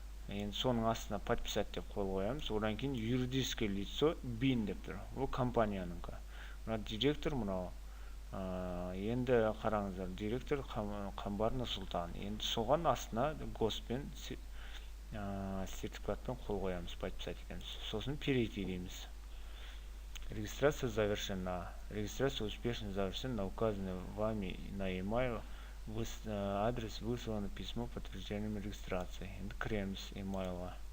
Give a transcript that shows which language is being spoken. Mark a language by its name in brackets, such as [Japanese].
[Kazakh] Енді соның астына подписать деп қол қоямыз. Одан кейін юридическое лицо бин деп тұр. Ол компанияның. Мына директор мынау. Енді қараңыздар, директор Қамбар Нұрсұлтан. Енді соған астына госпен сертификатпен қол қоямыз, подписать етеміз. Сосын перейти дейміз. [Russian] Регистрация завершена. Регистрация успешно завершена на указанный вами на e-mail адрес выслано письмо подтверждением регистрации. [Kazakh] Енді кіреміз e-mailға.